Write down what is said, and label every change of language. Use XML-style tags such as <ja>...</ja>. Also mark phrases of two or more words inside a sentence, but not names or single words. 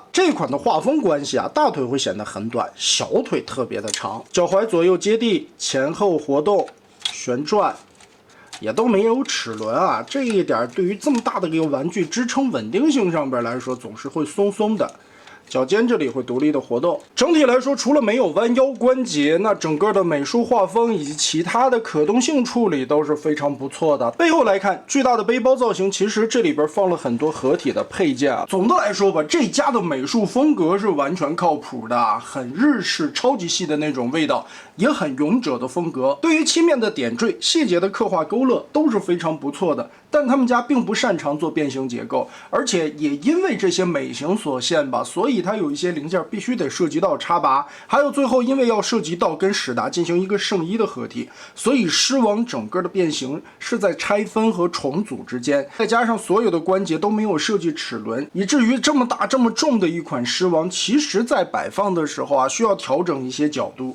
<zh>這款的畫風關係啊，大腿會顯得很短，小腿特別的長，腳踝左右接地，前後活動、旋轉。也都沒有齒輪啊，這一點對於這麼大的一個玩具支撐穩定性上邊來說，總是會鬆鬆的。腳尖這裡會獨立的活動。整體來說，除了沒有彎腰關節，那整個的美術畫風以及其他的可動性處理都是非常不錯的。背後來看，巨大的背包造型，其實這裡邊放了很多合體的配件啊。總的來說吧，這家的美術風格是完全靠譜的，很日式、超級細的那種味道，也很勇者的風格。对於漆面的點綴、細節的刻畫、勾勒都是非常不錯的。但他們家並不擅長做变形結構，而且也因為這些美型所限吧，所以它有一些零件必須得涉及到插拔，還有最後因為要涉及到跟史達進行一個聖衣的合體，所以獅王整個的變形是在拆分和重組之間，再加上所有的關節都沒有設計齒輪，以至於這麼大這麼重的一款獅王，其實在擺放的時候啊，需要調整一些角度。</zh>